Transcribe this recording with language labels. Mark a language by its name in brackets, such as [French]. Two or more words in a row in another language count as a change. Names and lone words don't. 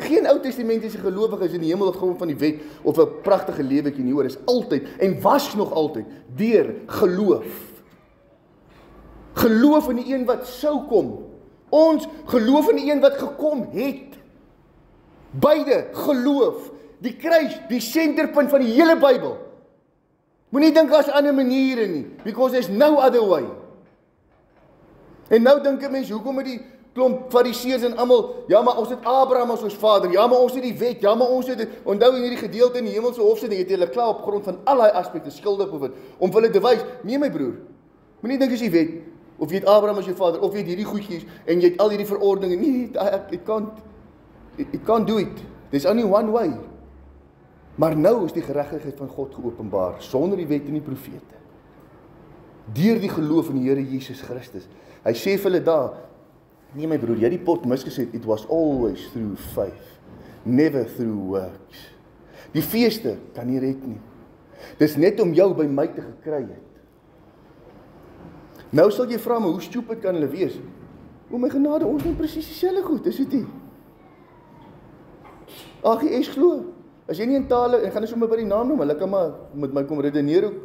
[Afrikaans] Geen Ou Testamentiese gelowige is in die hemel afgekom van die wet of 'n pragtige lewetjie nie, hoor, is altyd en was nog altyd deur geloof. Geloof in die een wat sou kom. Ons geloof in die een wat gekom het. Beide geloof. Die kruis, die senterpunt van die hele Bybel. Moenie dink daar's ander maniere nie, [English] because there's no other way. [Afrikaans] En nou dink 'n mens, hoekom het die klomp fariseërs en almal, ja maar ons het Abraham as ons vader, ja maar ons het die wet, ja maar ons het dit, onthou in hierdie gedeelte in die hemelse hof sit, het hulle klaar op grond van al daai aspekte skuldig bevind, om hulle te wys, nee my broer, moenie dink as jy weet, of jy het Abraham as jou vader, of jy het hierdie goedjies, en jy het al hierdie verordeninge, nee, [English] it can't do it, there's only one way. [Afrikaans] Maar nou is die geregtigheid van God geopenbaar, sonder die wet en die profete. Deur die geloof in die Here Jesus Christus. Hy sê vir hulle daar, nee my broer, jy het die pot misgesê, [English] it was always through faith, never through works. [Afrikaans] Die feeste kan nie red nie. Dis net om jou by my te gekry het. Nou sal jy vra, maar hoe stupid kan hulle wees? O my genade, ons doen presies dieselfde goed, is dit nie? AGS glo. As jy nie in tale, en gaan ek sommer by die naam noem, hulle kan maar met my kom redeneer ook.